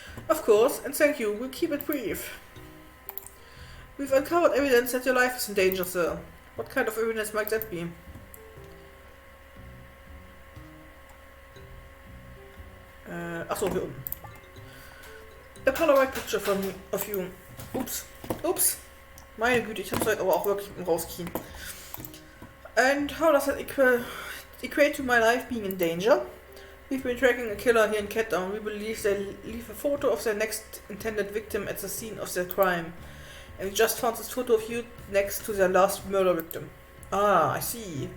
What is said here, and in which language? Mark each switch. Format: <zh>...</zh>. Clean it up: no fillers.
<en>Of course, and thank you, we'll keep it brief. We've uncovered evidence that your life is in danger, sir. What kind of evidence might that be?</en> <de>Achso, hier unten.</de> <en>A Polaroid picture of you. Ups.</en> <de>Meine Güte, ich hab's heute aber auch wirklich rauskien.</de> <en>And how does that equate to my life being in danger? We've been tracking a killer here in Cat Town. We believe they leave a photo of their next intended victim at the scene of their crime. And we just found this photo of you next to their last murder victim. Ah, I see.</en>